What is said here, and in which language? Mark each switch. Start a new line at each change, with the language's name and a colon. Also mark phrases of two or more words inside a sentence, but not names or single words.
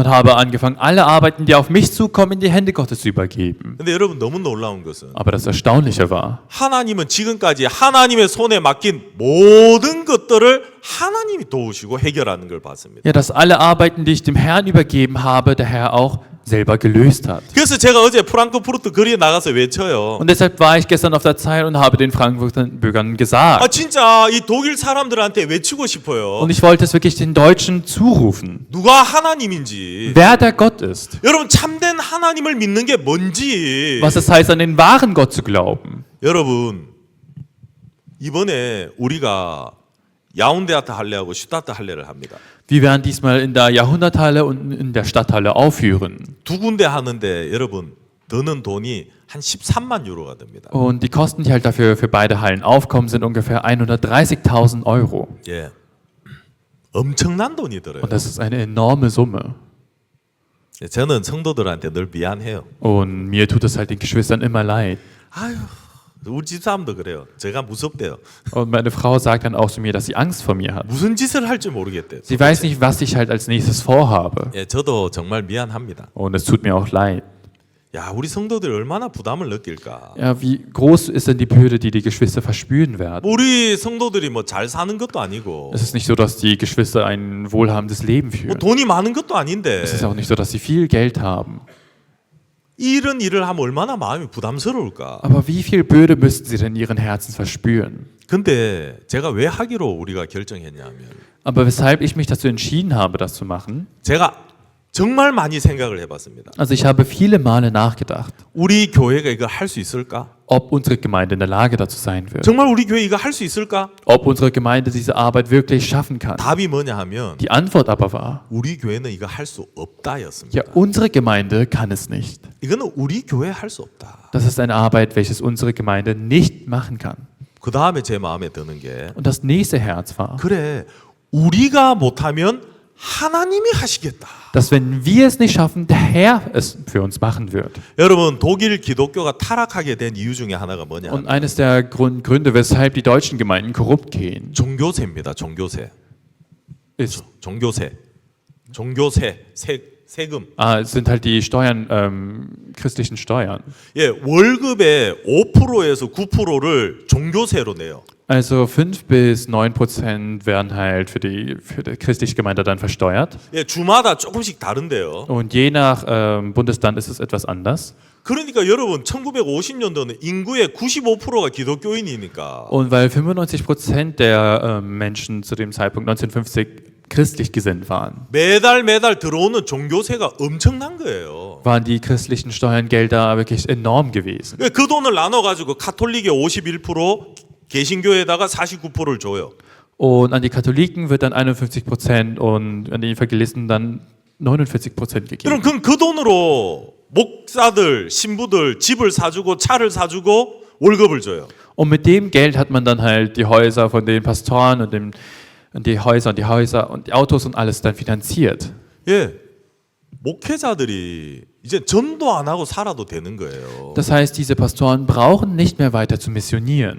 German: Und habe angefangen, alle Arbeiten, die auf mich zukommen, in die Hände Gottes zu übergeben.
Korean: 근데 여러분 너무 놀라운 것은
German: Aber das Erstaunliche war,
Korean: 하나님은 지금까지 하나님의 손에 맡긴 모든 것들을 하나님이 도우시고 해결하는 걸 봤습니다.
German: ja, dass alle Arbeiten, die ich dem Herrn übergeben habe, der Herr auch selber gelöst hat.
Korean: 그래서 제가 어제 프랑크푸르트 거리에 나가서 외쳐요.
German: Und deshalb war ich gestern auf der Zeil und habe den Frankfurtern Bürgern gesagt.
Korean: 진짜 이 독일 사람들한테 외치고 싶어요.
German: Und ich wollte es wirklich den Deutschen zurufen,
Korean: 누가 하나님인지.
German: wer der Gott ist.
Korean: 여러분 참된 하나님을 믿는 게 뭔지.
German: Was es heißt, an den wahren Gott zu glauben.
Korean: 여러분 이번에 우리가 야운데아트 할례하고 슈타트 할례를 합니다.
German: Wir werden diesmal in der Jahrhunderthalle und in der Stadthalle aufführen.
Korean: 두 군데 하는데 여러분 드는 돈이 한 13만 유로가 됩니다.
German: Und die Kosten, die halt dafür für beide Hallen aufkommen, sind ungefähr 130.000 Euro.
Korean: 예, 엄청난 돈이 들어요.
German: Und das ist eine enorme Summe.
Korean: 저는 성도들한테 늘 미안해요.
German: Und mir tut es halt den Geschwistern immer leid.
Korean: 아유, 우리 집사람도 그래요. 제가 무섭대요.
German: Und meine Frau sagt dann auch zu mir, dass sie Angst vor mir hat.
Korean: 무슨 짓을 할지 모르겠대요.
German: Sie weiß nicht, was ich halt als nächstes vorhabe.
Korean: 예, 저도 정말 미안합니다.
German: Und es tut mir auch leid.
Korean: 야, 우리 성도들이 얼마나 부담을 느낄까?
German: Ja, wie groß ist denn die Bürde, die die Geschwister verspüren werden?
Korean: 우리 성도들이 뭐 잘 사는 것도 아니고,
German: Es ist nicht so, dass die Geschwister ein wohlhabendes Leben
Korean: 뭐
German: führen.
Korean: 돈이 많은 것도 아닌데,
German: Es ist auch nicht so, dass sie viel Geld haben.
Korean: 이런 일을 하면 얼마나 마음이 부담스러울까?
German: Aber wie viel Bürde müssten sie denn in ihren Herzen verspüren?
Korean: 근데 제가 왜 하기로 우리가 결정했냐면,
German: Aber weshalb ich mich dazu entschieden habe, das zu machen?
Korean: 제가 정말 많이 생각을 해봤습니다.
German: Also ich habe viele Male nachgedacht,
Korean: 우리 교회가 이걸 할 수 있을까?
German: ob unsere Gemeinde in der Lage dazu sein wird.
Korean: 정말 우리 교회 이거 할 수 있을까?
German: Ob unsere Gemeinde diese Arbeit wirklich schaffen kann.
Korean: 답이 뭐냐 하면
German: Die Antwort aber war,
Korean: 우리 교회는 이거 할 수 없다였습니다.
German: ja, unsere Gemeinde kann es nicht.
Korean: 이거는 우리 교회 할 수 없다.
German: Das ist eine Arbeit, welches unsere Gemeinde nicht machen kann.
Korean: 그 다음에 제 마음에 드는 게
German: Und das nächste Herz war,
Korean: 그래 우리가 못하면 하나님이 하시겠다.
German: dass wenn wir es nicht schaffen, der Herr es für uns machen wird.
Korean: 여러분 독일 기독교가 타락하게 된 이유 중에 하나가 뭐냐?
German: Und eines der Gründe, weshalb die deutschen Gemeinden korrupt gehen,
Korean: 종교세입니다. 종교세.
German: ist,
Korean: 종교세. 세금.
German: sind halt die Steuern, christlichen Steuern.
Korean: 예, 월급의 5%에서 9%를 종교세로 내요.
German: Also 5 bis 9% werden halt für die christliche Gemeinde dann versteuert.
Korean: 예, 주마다 조금씩 다른데요.
German: Und je nach Bundesland ist es etwas anders.
Korean: 그러니까 여러분 1950년도는 인구의 95%가 기독교인이니까
German: Und weil 95% der Menschen zu dem Zeitpunkt 1950 christlich gesinnt waren,
Korean: 매달 들어오는 종교세가 엄청난 거예요.
German: waren die christlichen Steuergelder wirklich enorm gewesen.
Korean: 그 돈을 나눠가지고 카톨릭의 51%, 개신교에다가 49%를 줘요.
German: Und an die Katholiken wird dann 51% und an die Evangelisten dann 49% gegeben.
Korean: 그럼 그 돈으로 목사들, 신부들 집을 사주고 차를 사주고 월급을 줘요.
German: Und mit dem Geld hat man dann halt die Häuser von den Pastoren und die Häuser und die Autos und alles dann finanziert.
Korean: 예, 목회자들이 이제 전도 안 하고 살아도 되는 거예요.
German: Das heißt, diese Pastoren brauchen nicht mehr weiter zu missionieren,